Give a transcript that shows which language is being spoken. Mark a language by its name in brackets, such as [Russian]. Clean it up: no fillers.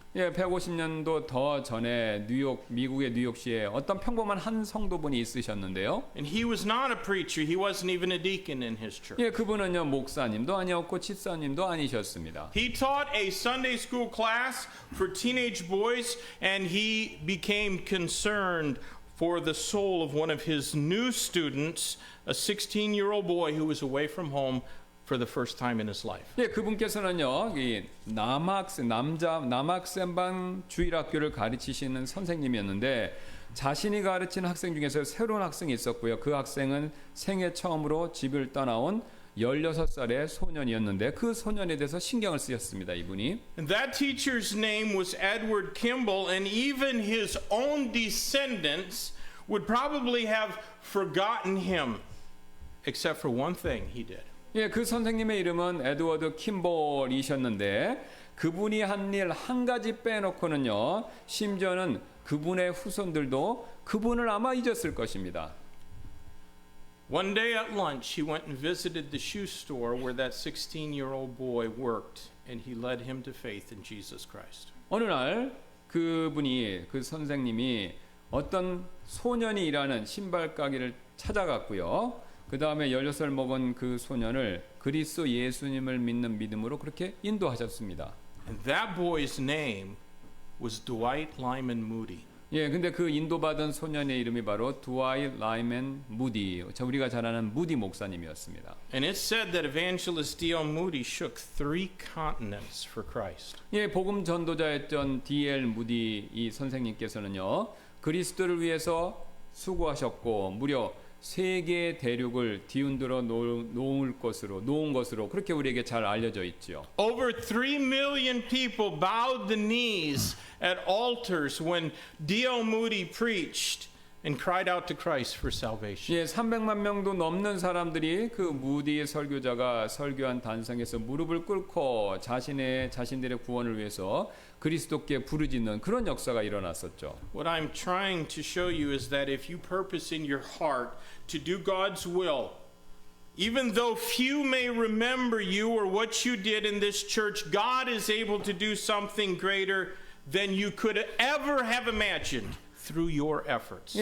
[Korean] 예, 150년도 더 전에 미국의 뉴욕시에 어떤 평범한 한 성도분이 있으셨는데요. [English] And he was not a preacher. He wasn't even a deacon in his church. [Korean] 예, 그분은요, 목사님도 아니었고 집사님도 아니셨습니다. [English] He taught a Sunday school class for teenage boys, and he became concerned for the soul of one of his new students, a 16-year-old boy who was away from home for the first time in his life. [Korean] 예, 그분께서는요, 이 남학생반 주일학교를 가르치시는 선생님이었는데 자신이 가르치는 학생 중에서 새로운 학생이 있었고요. 그 학생은 생애 처음으로 집을 떠나온 16살의 소년이었는데 그 소년에 대해서 신경을 쓰셨습니다, 이분이. [English] And that teacher's name was Edward Kimball, and even his own descendants would probably have forgotten him, except for one thing he did. [Korean] 예, 그 선생님의 이름은 에드워드 킴볼이셨는데 그분이 한 일 한 가지 빼놓고는요, 심지어는 그분의 후손들도 그분을 아마 잊었을 것입니다. [English] One day at lunch, he went and visited the shoe store where that 16-year-old boy worked, and he led him to faith in Jesus Christ. [Korean] 어느 날 그 선생님이 어떤 소년이 일하는 신발 가게를 찾아갔고요. 그 다음에 16살 먹은 그 소년을 그리스도 예수님을 믿는 믿음으로 그렇게 인도하셨습니다. [English] And that boy's name was Dwight Lyman Moody. [Korean] 예, 근데 그 인도받은 소년의 이름이 바로 드와이트 라이먼 무디, 우리가 잘 아는 무디 목사님이었습니다. [English] And it said that evangelist D.L. Moody shook 3 continents for Christ. [Korean] 예, 복음 전도자였던 D.L. 무디 이 선생님께서는요, 그리스도를 위해서 수고하셨고 무려 세 개의 대륙을 뒤흔들어 놓은 것으로 그렇게 우리에게 잘 알려져 있죠. [English] Over 3 million people bowed the knees at altars when D.L. Moody preached and cried out to Christ for salvation. [Korean] 예, 300만 명도 넘는 사람들이 그 무디 설교자가 설교한 단상에서 무릎을 꿇고 자신들의 구원을 위해서 그리스도께 부르짖는 그런 역사가 일어났었죠. [English] What I'm trying to show you is that if you purpose in your heart to do God's will, even though few may remember you or what you did in this church, God is able to do something greater than you could ever have imagined through your efforts.